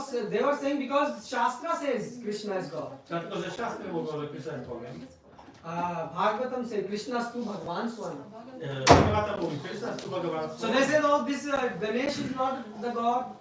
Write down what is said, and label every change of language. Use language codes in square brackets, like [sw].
[en] They were saying because Shastra says Krishna is God. [pl] Dlatego, że szastry mówią, że Krishna jest Bogiem. [en] Bhagavatam says Krishna stu Bhagwan Swami. [pl] Bhagavata mówi, Krishna jest Bhagavan. [en] So they said, oh, this Ganesh is not the God,